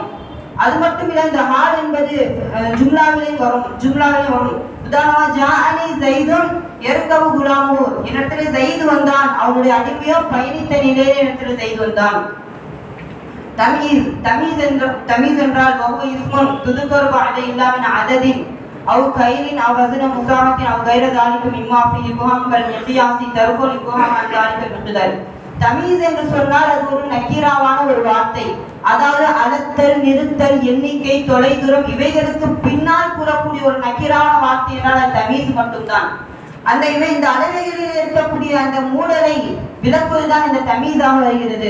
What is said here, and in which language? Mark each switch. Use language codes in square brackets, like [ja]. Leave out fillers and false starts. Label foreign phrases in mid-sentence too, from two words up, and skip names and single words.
[ta] அது மட்டும் இல்ல, இந்த ஹால் என்பது ஜும்லாவிலே வரும். உதாரணமாக [ar] جاءني زيد يركب غلامه, [ta] என்னிடத்திலே ஸைத் வந்தான், அவனுடைய அடிமையோ பயணித்த நிலையிலே என்னிடத்திலே ஸைத் வந்தான். தமீஸ் என்றால் [ar] وهو اسم துذكر بعد إلا من عدد أو كيل أو وزن مساحة أو غير ذلك مما فيه إبهام كالمقياس ترك الإبهام عن ذلك المقدار. [ta] தமீஸ் என்று சொன்னால் அது ஒரு நக்கீராவான ஒரு வார்த்தை. அதாவது அளத்தல், நிறுத்தல், எண்ணிக்கை, தொலைதூரம் இவைகளுக்கு பின்னால் கூறக்கூடிய ஒரு நக்கீரான வார்த்தை என்றால் அது தமீஸ் மட்டும்தான். அந்த இந்த அளவைகளில் இருக்கக்கூடிய அந்த மூடலை விளக்குவதுதான் இந்த தமீஸாக வருகிறது.